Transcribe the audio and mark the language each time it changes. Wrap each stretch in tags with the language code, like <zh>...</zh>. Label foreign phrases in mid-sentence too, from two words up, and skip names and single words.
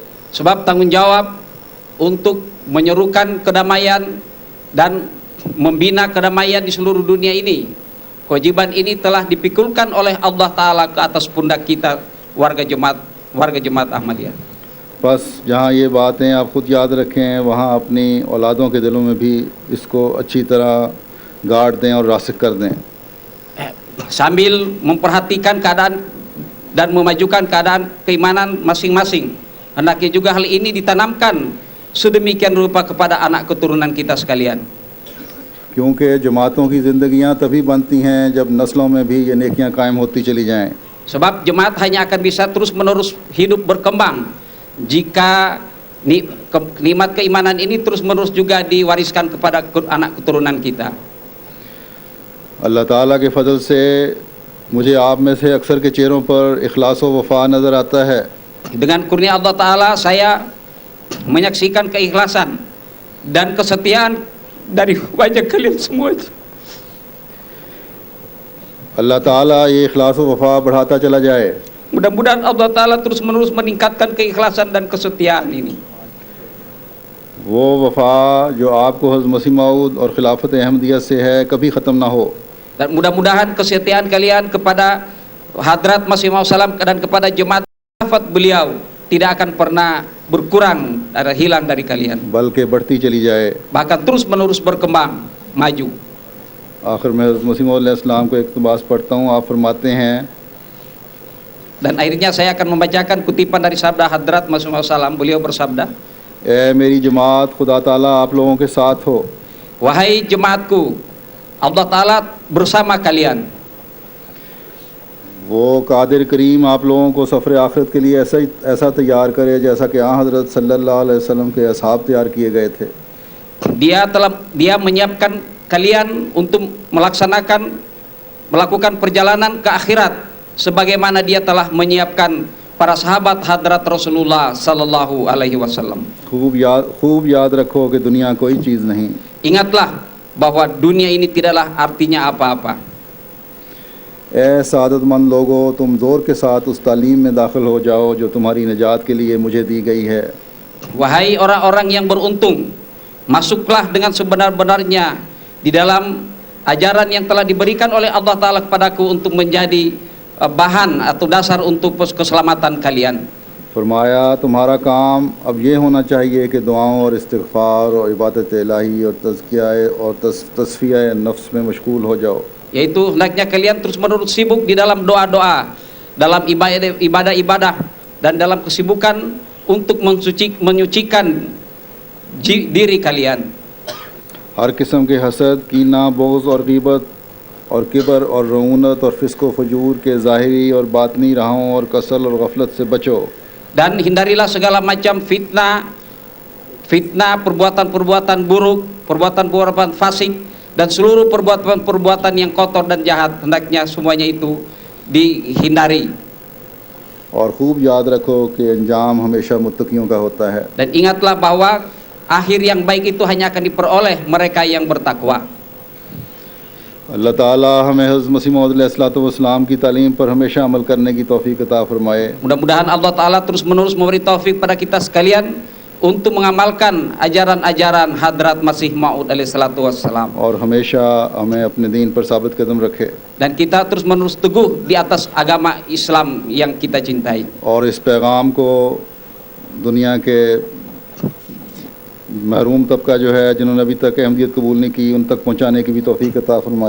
<id>Sebab tanggung jawab untuk menyerukan kedamaian dan membina kedamaian di seluruh dunia ini, kewajiban ini telah dipikulkan oleh Allah Ta'ala ke atas pundak kita warga jemaat Ahmadiyah.</id> <ur>بس جہاں یہ باتیں آپ خود یاد رکھیں وہاں اپنی اولادوں کے دلوں میں بھی اسکو اچھی طرح گاڑ دیں اور راسخ کر دیں.</ur> <id>Sambil memperhatikan keadaan dan memajukan keadaan keimanan masing-masing, hendaknya juga hal ini ditanamkan sedemikian rupa kepada anak keturunan kita sekalian.</id> <ur>کیونکہ جماعتوں کی زندگیاں تبھی بنتی ہیں جب نسلوں میں بھی یہ نیکیاں قائم ہوتی چلی جائیں.</ur> <id>Sebab jemaat hanya akan bisa terus-menerus hidup berkembang jika nikmat keimanan ini terus-menerus juga diwariskan kepada anak keturunan kita.</id> <ur>اللہ تعالیٰ کے فضل سے مجھے آپ میں سے اکثر کے چہروں پر اخلاص و وفا نظر آتا ہے.</ur> <id>Dengan kurnia Allah Ta'ala saya menyaksikan keikhlasan dan kesetiaan dari wajah kalian semua.</id> <ur>اللہ تعالیٰ یہ اخلاص و وفا بڑھاتا چلا جائے.</ur> <id>Mudah-mudahan Allah Ta'ala terus-menerus meningkatkan keikhlasan dan kesetiaan ini.</id> <ur>وہ وفا جو آپکو حضرت مسیح موعود اور خلافت احمدیت سے ہے کبھی ختم نہ ہو.</ur> <id>Dan mudah-mudahan kesetiaan kalian kepada Hadrat Masih Maud Salam dan kepada jemaat khilafat beliau tidak akan pernah berkurang atau hilang dari kalian,</id> <ur>بلکہ بڑھتی چلی جائے.</ur> <id>bahkan terus menerus berkembang maju.</id> <ur>آخر میں حضرت مسیح موعود علیہ السلام کو اقتباس پڑھتا ہوں. آپ فرماتے ہیں,</ur> <id>Dan akhirnya saya akan membacakan kutipan dari sabda Hadrat Masih Maud Salam. Beliau bersabda,</id> <ur>اے میری جماعت، خدا تعالیٰ آپ لوگوں کے ساتھ ہو.</ur> <id>wahai jemaatku, Allah Ta'ala bersama kalian.</id> <ur>وہ قادر کریم آپ لوگوں کو سفر آخرت کے لیے ایسا تیار کرے جیسا کہ حضرت</ur> <ar>صلى الله عليه وسلم</ar> <ur>کے اصحاب تیار کیے گئے تھے.</ur> <id>Dia menyiapkan kalian untuk melakukan perjalanan ke akhirat sebagaimana dia telah menyiapkan para sahabat Hadrat Rasulullah</id> <ar>صلى الله عليه وسلم.</ar> <ur>خوب یاد رکھو کہ دنیا کوئی چیز نہیں.</ur> <id>Ingatlah bahwa dunia ini tidaklah artinya apa-apa.</id> <ur>اے سعادتمند لوگوں، تم زور کے ساتھ اس تعلیم میں داخل ہو جاؤ جو تمہاری نجات کے لیے مجھے دی گئی ہے.</ur> <id>Wahai orang-orang yang beruntung, masuklah dengan sebenar-benarnya di dalam ajaran yang telah diberikan oleh Allah Ta'ala kepadaku untuk menjadi bahan atau dasar untuk keselamatan kalian.</id> <ur>فرمایا، تمہارا کام اب یہ ہونا چاہیے کہ دعاؤں اور استغفار اور عبادت الٰہی اور تزکیہ اور تصفیہ نفس میں مشغول ہو جاؤ.</ur> <id>Yaitu hendaknya kalian terus-menerus sibuk di dalam doa-doa, dalam ibadah-ibadah, dan dalam kesibukan untuk menyucikan diri kalian.</id> <ur>ہر قسم کے حسد، کینہ، بغض اور غیبت اور کبر اور رعونت اور فسق و فجور کے ظاہری اور باطنی راہوں اور کسل اور غفلت سے بچو.</ur> <id>Dan hindarilah segala macam fitnah, perbuatan-perbuatan buruk, perbuatan-perbuatan fasik, dan seluruh perbuatan-perbuatan yang kotor dan jahat. Hendaknya semuanya itu dihindari.</id> <ur>اور خوب یاد رکھو کہ انجام ہمیشہ متقیوں کا ہوتا ہے.</ur> <id>Dan ingatlah bahwa akhir yang baik itu hanya akan diperoleh mereka yang bertakwa.</id> <ur>اللہ تعالیٰ ہمیں حضرت مسیح موعود علیہ السلام کی تعلیم پر ہمیشہ عمل کرنے کی توفیق عطا فرمائے.</ur> <id>Mudah-mudahan Allah Ta'ala terus menerus memberi taufik pada kita sekalian untuk mengamalkan ajaran-ajaran Hadrat Masih Maud alaihissalam,</id> <ur>اور ہمیشہ ہمیں اپنے دین پر ثابت قدم رکھے</ur> <id>dan kita terus menerus teguh di atas agama Islam yang kita cintai.</id> <ur>اور اس پیغام کو دنیا کے محروم طبقہ جو ہے جنہوں نے ابھی تک احمدیت قبول نہیں کی ان تک پہنچانے کی بھی توفیق عطا فرمائے.</ur>